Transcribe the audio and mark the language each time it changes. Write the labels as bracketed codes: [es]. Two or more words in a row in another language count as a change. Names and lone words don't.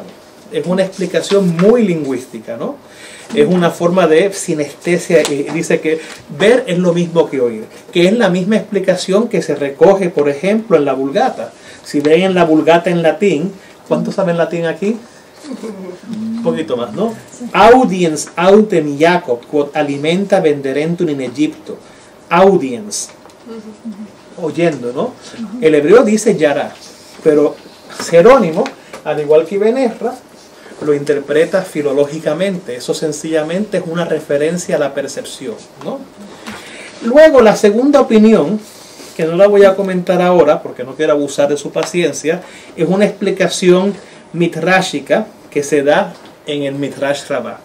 [es] Es una explicación muy lingüística, ¿no? Es una forma de sinestesia, dice que ver es lo mismo que oír, que es la misma explicación que se recoge, por ejemplo, en la Vulgata. Si ven en la Vulgata en latín, ¿cuántos saben latín aquí? Un poquito más, ¿no? [la] Audiens autem Jacob, quod alimenta venderentum in Egipto. Audience, [es] oyendo, ¿no? El hebreo dice yará, pero Jerónimo, al igual que Ben Ezra, lo interpreta filológicamente. Eso sencillamente es una referencia a la percepción, ¿no? Luego, la segunda opinión, que no la voy a comentar ahora porque no quiero abusar de su paciencia, es una explicación mitráshica que se da en el Midrash Rabbah.